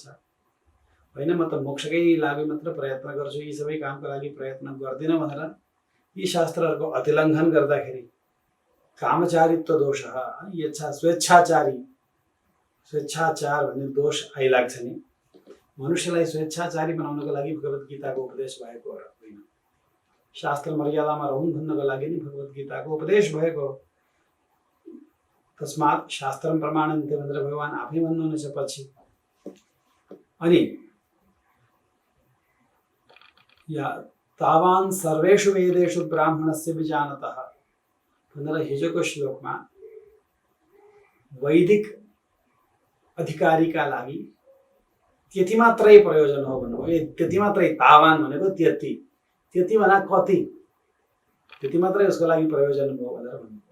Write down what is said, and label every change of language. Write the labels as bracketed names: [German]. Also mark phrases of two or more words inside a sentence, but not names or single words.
[Nepali] हैन म त मोक्षकै लागि मात्र प्रयत्न गर्छु, यी सबै कामको लागि प्रयत्न गर्दिन भनेर यी शास्त्रहरूको अतिलङ्घन गर्दाखेरि कामचारित्व दोष, स्वेच्छाचार भन्ने दोष आइलाग्छ नि। मनुष्यलाई स्वेच्छाचारी बनाउनको लागि भगवत गीताको उपदेश भएको होइन, शास्त्र मर्यादामा रहून् भन्नको लागि नै भगवत गीताको उपदेश भएको। [Sanskrit] तस्मात् शास्त्रम प्रमाणन्ते [Nepali] भनेर भगवान आफै भन्नुहुनेछ पछि। अनि [Sanskrit] या तावान सर्वेषु वेदेषु ब्राह्मणस्य विजानतः [Nepali] भनेर हिजोको श्लोकमा वैदिक अधिकारीका लागि त्यति मात्रै प्रयोजन हो भन्नुभयो। त्यति मात्रै, तावान भनेको त्यति, त्यति भन्दा कति, त्यति मात्रै उसको लागि प्रयोजन हो भनेर भन्नुभयो।